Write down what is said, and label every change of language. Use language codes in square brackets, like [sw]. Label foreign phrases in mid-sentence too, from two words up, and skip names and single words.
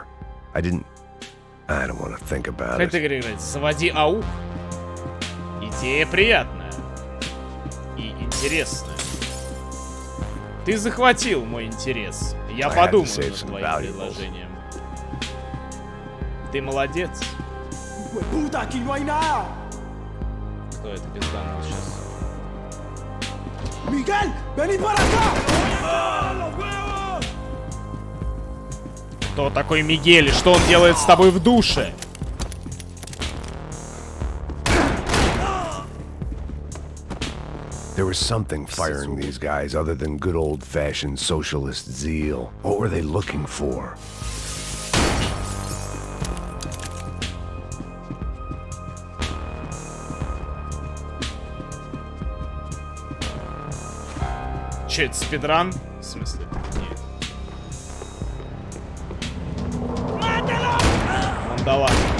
[en] I don't want to think about it. [ru] Как ты говоришь, заводи аук. Идея приятная. И интересная. Ты захватил мой интерес. Я подумаю над твоим предложением. Ты молодец. Кто это пизданул сейчас? [es] Miguel, vení para acá. [ru] Кто такой Мигель и что он делает с тобой в душе? [en] There was something firing these guys other than good old-fashioned socialist zeal. What were they looking for? [ru] Че, это спидран? В смысле? Нет. Мандала.